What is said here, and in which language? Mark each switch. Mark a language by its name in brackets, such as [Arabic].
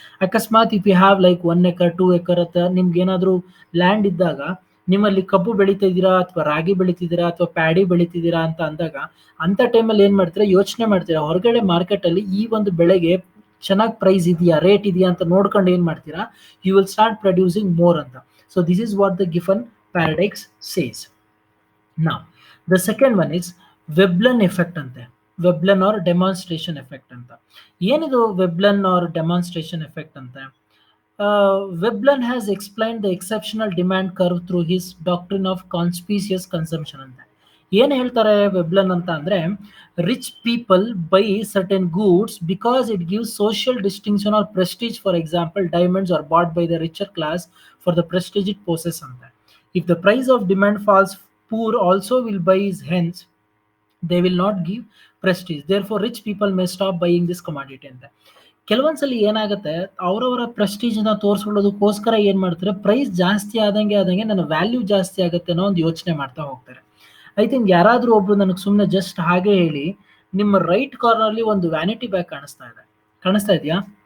[Kannada] ಅಕಸ್ಮಾತ್ [English] if you have like 1 acre 2 acre [Kannada] ಅಂತ ನಿಮ್ಗೆ ಏನಾದ್ರು ಲ್ಯಾಂಡ್ ಇದ್ದಾಗ, ನಿಮ್ಮಲ್ಲಿ ಕಬ್ಬು ಬೆಳೀತಾ ಇದ್ದೀರಾ ಅಥವಾ ರಾಗಿ ಬೆಳೀತಿದ್ದೀರಾ ಅಥವಾ ಪ್ಯಾಡಿ ಬೆಳೀತಿದ್ದೀರಾ ಅಂತ ಅಂದಾಗ, ಅಂತ ಟೈಮಲ್ಲಿ ಏನ್ ಮಾಡ್ತೀರಾ, ಯೋಚನೆ ಮಾಡ್ತೀರಾ, ಹೊರಗಡೆ ಮಾರ್ಕೆಟ್ ಅಲ್ಲಿ ಈ ಒಂದು ಬೆಳೆಗೆ ಚೆನ್ನಾಗಿ ಪ್ರೈಸ್ ಇದೆಯಾ, ರೇಟ್ ಇದೆಯಾ ಅಂತ ನೋಡ್ಕೊಂಡು ಏನ್ ಮಾಡ್ತೀರಾ, [English] you will start producing more [Kannada] ಅಂತ. [English] So this is what the Giffen paradox says. Now, the second one is Veblen effect ಅಂತೆ. Veblen or demonstration effect [Kannada] ಅಂತ. ಏನಿದು [English] Veblen or demonstration effect ಅಂತ? Veblen has explained the exceptional demand curve through his doctrine of conspicuous consumption ಅಂತ. [Kannada] ಏನ್ ಹೇಳ್ತಾರೆ ವೆಬ್ಲನ್ ಅಂತ ಅಂದ್ರೆ, [English] Rich people buy certain goods because it gives social distinction or prestige. For example, diamonds are bought by the richer class for the prestige it possesses ಅಂತ. If the price of demand falls, poor also will buy his, hence they will not give prestige. Therefore rich people may stop buying this commodity ಅಂತ. [Kannada] ಕೆಲವೊಂದ್ಸಲಿ ಏನಾಗುತ್ತೆ, ಅವರವರ Prestige ನ ತೋರಿಸ್ಕೊಳ್ಳೋದಕ್ಕೋಸ್ಕರ ಏನ್ ಮಾಡ್ತಾರೆ, price ಜಾಸ್ತಿ ಆದಂಗೆ ನನ್ನ ವ್ಯಾಲ್ಯೂ ಜಾಸ್ತಿ ಆಗುತ್ತೆ ಅನ್ನೋ ಒಂದು ಯೋಚನೆ ಮಾಡ್ತಾ ಹೋಗ್ತಾರೆ. [English] I think [Kannada] ಯಾರಾದ್ರೂ ಒಬ್ರು ನನಗೆ ಸುಮ್ಮನೆ ಜಸ್ಟ್ ಹಾಗೆ ಹೇಳಿ, ನಿಮ್ಮ ರೈಟ್ ಕಾರ್ನರ್ ಅಲ್ಲಿ ಒಂದು ವ್ಯಾನಿಟಿ ಬ್ಯಾಗ್ ಕಾಣಿಸ್ತಾ ಇದೆಯಾ?